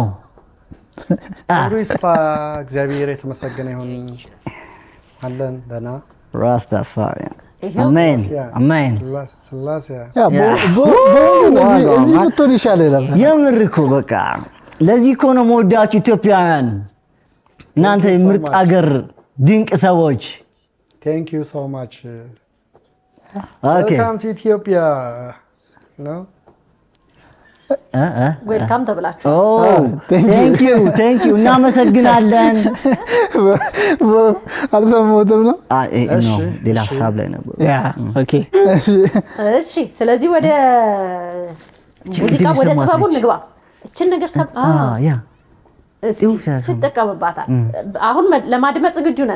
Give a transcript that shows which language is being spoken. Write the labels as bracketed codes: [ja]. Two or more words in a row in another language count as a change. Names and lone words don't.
[am] ጥሩ ይስፋ እግዚአብሔር የተመሰገነ ይሁን አለን ደህና ራስታፋሪ አሜን አሜን ስላሴ ያ እዚህ ብትሆን ይሻላል የምር እኮ በቃ ለዚህ እኮ ነው የምወዳችሁ ኢትዮጵያውያን እናንተ ምርጥ አገር ድንቅ ሰዎች [en] thank you so much okay welcome to Ethiopia no [am] ዌልካም ተብላችሁ [en] thank you [am] እናመሰግናለን አልሰማሁትም ነው እሺ ሌላ ሐሳብ ላይ ነበር ያ ኦኬ እሺ ስለዚህ ወደ ሙዚቃ ወደ ጥበቡ እንግባ እቺን ነገር ያ ሲጠቀምባታል አሁን ለማድመጥ ዝግጁ ነን